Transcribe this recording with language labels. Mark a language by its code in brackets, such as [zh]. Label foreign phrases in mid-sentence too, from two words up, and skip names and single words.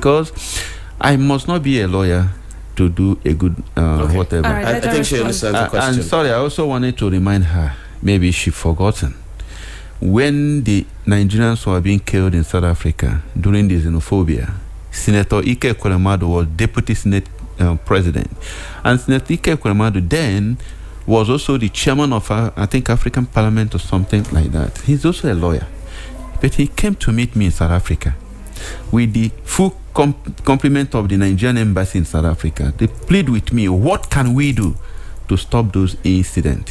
[en] Because I must not be a lawyer to do a good whatever. Right, I think she understands the question. And sorry, I also wanted to remind her, maybe she forgotten, when the Nigerians were being killed in South Africa during the xenophobia, Senator Ike Ekweremadu was deputy Senate president, and Senator Ike Ekweremadu then was also the chairman of I think African Parliament or something like that. He's also a lawyer, but he came to meet me in South Africa with the full complement of the Nigerian embassy in South Africa. They plead with me, what can we do to stop those incidents?